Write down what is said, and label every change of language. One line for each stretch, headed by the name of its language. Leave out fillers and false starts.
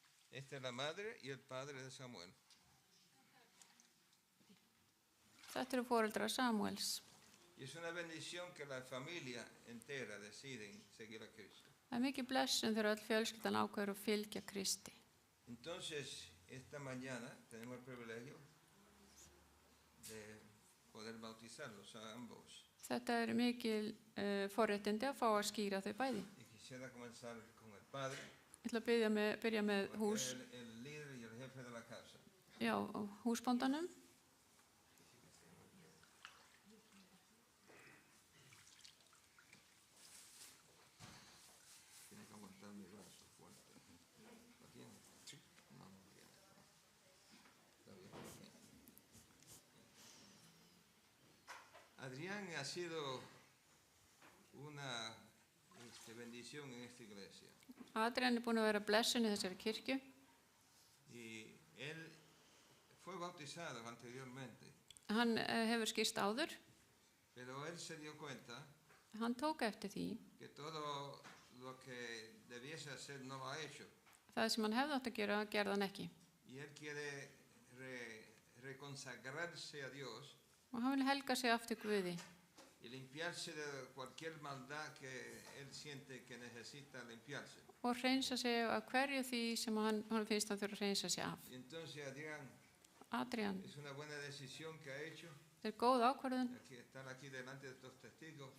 Spanish: Esta es la madre y el padre de Samuel.
Icelandic: Þetta eru foreldrar Samuels.
Spanish: Y es una bendición que la familia entera deciden seguir a Cristo.
Icelandic: Það er mikið blessun þegar öll fjölskyldan ákveður að fylgja Kristi.
Spanish: Entonces, esta mañana tenemos el privilegio de poder bautizarlos a ambos.
Icelandic: Þetta er mikil forréttindi að fá að skýra þau bæði.
Spanish: Y quisiera comenzar con el padre,
Icelandic: Ég ætla að byrja með
Spanish: porque
Icelandic: hús,
Spanish: es el líder y el jefe de la casa.
Icelandic: já, húsbóndanum.
Spanish: Tiene que aguantar mi brazo fuerte. ¿Lo tiene? Sí. No, no tiene. Está bien. Adrián ha sido una bendición en esta iglesia.
Icelandic: Adrian er búin að vera blessun í þessari kirkju.
Spanish: Y él fue bautizado anteriormente,
Icelandic: Hann hefur skýrst áður.
Spanish: pero él se dio cuenta
Icelandic: Hann tók eftir því.
Spanish: que todo lo que debiese hacer no lo ha hecho.
Icelandic: Það sem hann hefði átt að gera, gerði hann ekki.
Spanish: Y él quiere reconsagrarse a Dios
Icelandic: Og hann vil helga sig aftur Guði
Spanish: y limpiarse de cualquier maldad que él siente que necesita limpiarse.
Icelandic: og hreinsa sig af hverju því sem hann finnst hann þurfa að hreinsa sig af.
Spanish: Y entonces
Icelandic: Adrian,
Spanish: es una buena decisión que ha hecho
Icelandic: þetta er góð ákvörðun
Spanish: estar aquí delante de estos testigos